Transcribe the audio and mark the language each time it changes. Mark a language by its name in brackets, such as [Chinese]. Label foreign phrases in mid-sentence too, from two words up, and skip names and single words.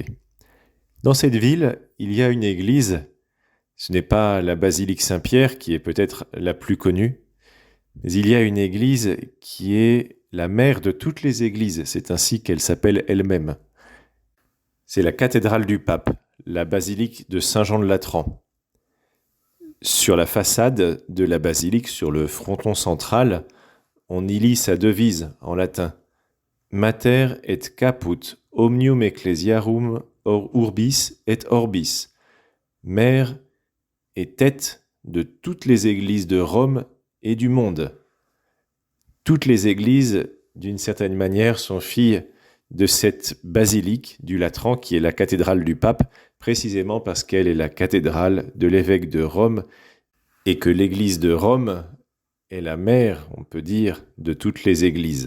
[French] Dans cette ville, il y a une église, ce n'est pas la basilique Saint-Pierre qui est peut-être la plus connue, mais il y a une église qui est la mère de toutes les églises, c'est ainsi qu'elle s'appelle elle-même. C'est la cathédrale du pape, la basilique de Saint-Jean-de-Latran. Sur la façade de la basilique, sur le fronton central, on y lit sa devise en latin « [Latin] Mater et caput omnium ecclesiarum urbis et orbis [French] » Mère et tête de toutes les églises de Rome et du monde. Toutes les églises, d'une certaine manière, sont filles de cette basilique du Latran qui est la cathédrale du pape, précisément parce qu'elle est la cathédrale de l'évêque de Rome et que l'église de Rome est la mère, on peut dire, de toutes les églises.